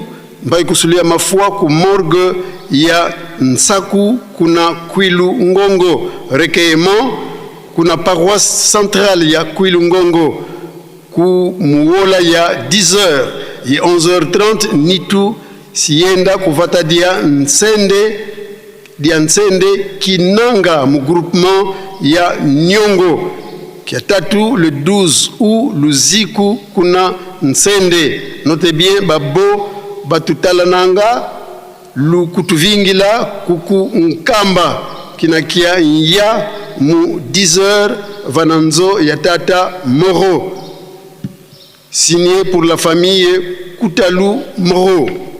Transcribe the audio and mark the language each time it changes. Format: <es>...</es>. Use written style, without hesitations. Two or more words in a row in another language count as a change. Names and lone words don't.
<kg>Mvai kusulu ya Mafua ku morgue ya Nsaku kuna Kwilu Ngongo recueillement kuna</kg> <fr>paroisse centrale</fr> <kg>ya Kwilu Ngongo ku muola ya 10h ya 11h30 Nitu sienda kuvata dia Nsende Kinanga mu groupement ya Nyongo kia tatu</kg> <fr>le 12 août</fr> <kg>Luziku kuna Nsende.</kg> <fr>Notez bien</fr> <kg>babo batutalananga lukutuvingila kuku Nkamba kinakia ya mu 10h vananzo ya tata Moro</kg> <fr>signé pour la famille</fr> <kg>Kutalu Moro.</kg>